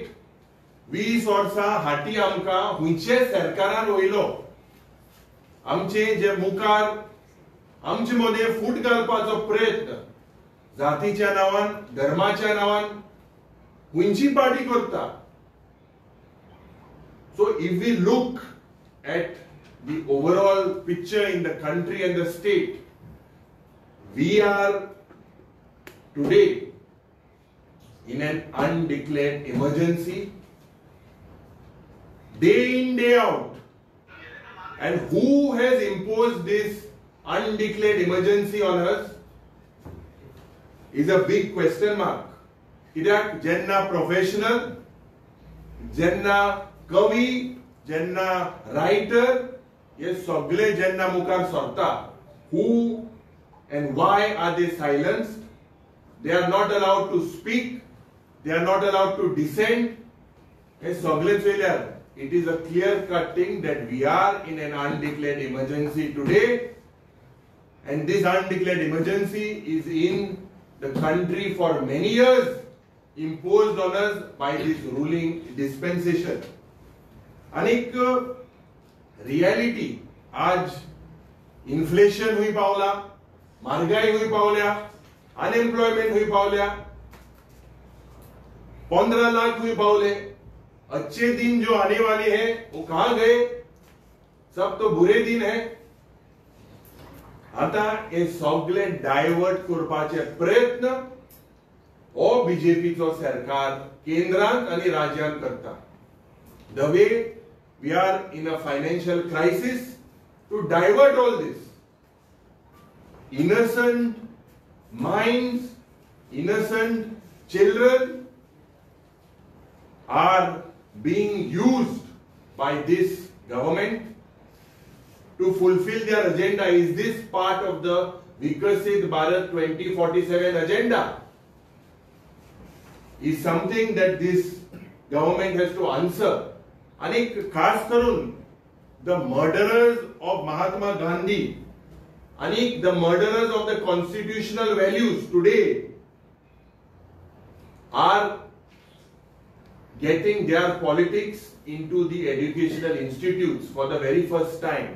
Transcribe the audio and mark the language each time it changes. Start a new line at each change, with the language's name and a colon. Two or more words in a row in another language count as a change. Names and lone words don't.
Konkani: 20 वर्षा हाटी आमका हुंचे सरकारान वयलो. आमचे जे मुखार आमचे मध्ये फूट घालपाचो प्रयत्न जातीच्या नावान, धर्माच्या नावान हुंची पार्टी करता.
English: So if we look at the overall picture in the country and the state, we are today in an undeclared emergency, day in, day out. And who has imposed this undeclared emergency on us is a big question mark.
Konkani: कित्याक जेन्ना professional, जेन्ना कवी, जेन्ना writer, हे सगळे जेन्ना मुखार सरता,
English: who and why are they silenced? They are not allowed to speak. They are not allowed to dissent.
Konkani: हे सगळेच वयल्यार
English: it is a clear-cut thing that we are in an undeclared emergency today, and this undeclared emergency is in the country for many years, imposed on us by this ruling dispensation.
Konkani: अनेक reality आज inflation हुई पावला, महागाई हुई पावल्या, unemployment हुई पावल्या, 15 लाख हुई पावले.
Hindi: अच्छे दिन जो आने वाले हैं वो कहां गए? सब तो बुरे दिन है.
Konkani: आता हे सगळे डायवर्ट करपाचे प्रयत्न ओ बीजेपीचो सरकार केंद्रांत आणि राज्यांत करता.
English: The way we are in a financial crisis, to divert all this, innocent minds, innocent children are being used by this government to fulfill their agenda. Is this part of the Vikasit Bharat 2047 agenda? Is something that this government has to answer.
Konkani: आणि खास करून
English: the murderers of Mahatma Gandhi आणि the murderers of the constitutional values today are getting their politics into the educational institutes for the very first time.